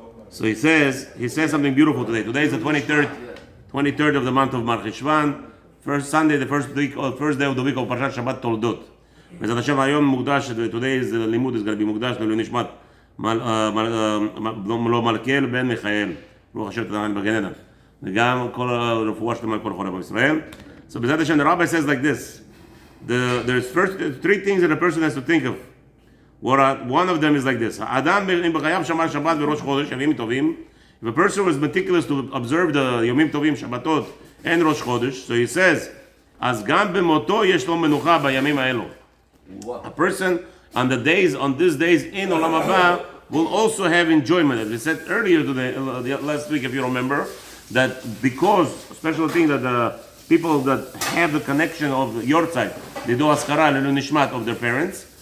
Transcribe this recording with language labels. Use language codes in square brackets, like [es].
[en] So he says something beautiful today. Today is the 23rd of the month of Mar Cheshvan, first Sunday, the first day of the week of Parshat Shabbat Toldot. Bezat Hashem Hayom Mukdash. Today's Limud is going to be Mukdash Nishmat Lo Malkiel Ben Michael. Baruch Hashem Tadam B'Gan Eden. [he] וגם כל הרפואה שלהם על כל חולה בישראל. [en] So B'ezrat Hashem, the rabbi says like this. There's three things that a person has to think of. One of them is like this. [he] האדם אם בחייו שמר שבת וראש חודש, ימים טובים. [en] If a person was meticulous to observe the [he] ימים טובים, שבתות, and ראש חודש, [en] so he says, [he] אז גם במותו יש לו מנוחה בימים האלו. [en] A person on these days in עולם הבא will also have enjoyment. As we said earlier today, last week if you remember, that because special thing that the people that have the connection of your side, they do askara lelu nishmat of their parents.